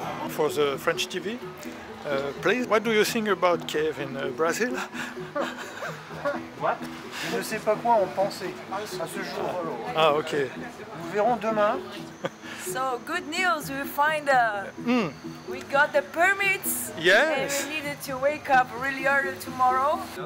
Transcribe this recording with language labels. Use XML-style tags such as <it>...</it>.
<en>For the French TV, please, what do you think about cave in Brazil? What?</en> <fr>Je ne sais pas quoi en penser à ce jour. Ah, ok. Nous verrons demain.</fr> <en>So good news, we find we got the permits. Yes. And we needed to wake up really early tomorrow.</en>